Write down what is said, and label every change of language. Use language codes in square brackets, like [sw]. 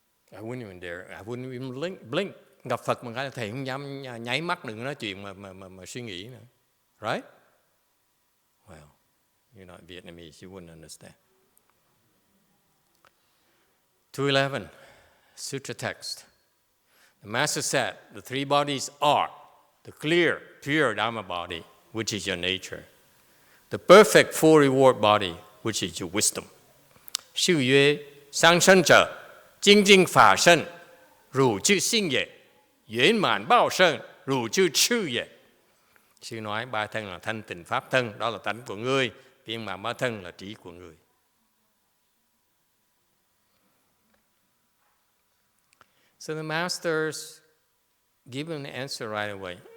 [en] I wouldn't even dare. I wouldn't even blink. [vi] gặp Phật một cái là thầy không dám nháy mắt, đừng nói chuyện mà suy nghĩ nữa. [en] Right? Well, you're not Vietnamese, you wouldn't understand. 211, Sutra text. The Master said, the three bodies are the clear, pure Dharma body, which is your nature, the perfect full reward body, which is your wisdom. Sư曰, sang sanh者,精进法身, rủ chư sinh ye,圆满bao sân, rủ chư chư ye. [vi] Sư nói ba thân là thanh tịnh pháp thân, đó là tánh của ngươi, viên mãn ba thân là trí của ngươi. [en] So the masters give an answer right away.